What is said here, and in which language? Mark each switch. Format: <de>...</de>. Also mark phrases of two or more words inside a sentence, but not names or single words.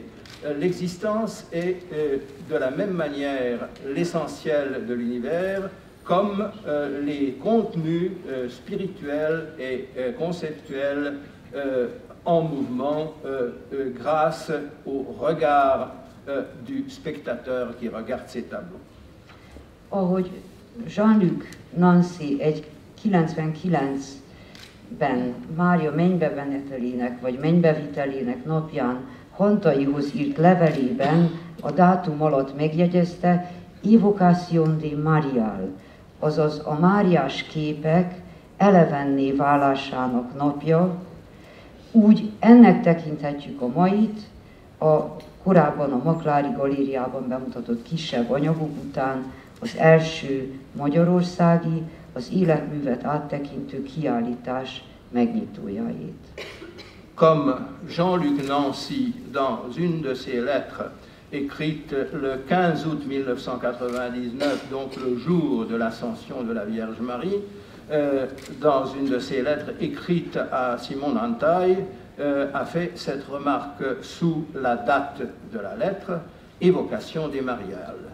<fr>L'existence est de la même manière l'essentiel de l'univers, comme les contenus spirituels et conceptuels en mouvement grâce au regard du spectateur qui regarde ces tableaux.</fr> <hu>Ahogy Jean-Luc Nancy egy 99-ben Mária mennybemenetelének vagy mennybevitelének napján Hantaihoz írt levelében a dátum alatt megjegyezte</hu> <fr>Evocation de Marial,</fr> <hu>azaz a Máriás képek elevenné válásának napja, úgy ennek tekinthetjük a mait, a korábban a Maklári Galériában bemutatott kisebb anyagok után az első magyarországi, az életművet áttekintő kiállítás megnyitójait.</hu> <fr>Comme Jean-Luc Nancy, dans une de ses lettres, écrite le 15 août 1999, donc le jour de l'ascension de la Vierge Marie, dans une de ses lettres écrites à Simon Antaille, a fait cette remarque sous la date de la lettre, Évocation des Mariales.</fr>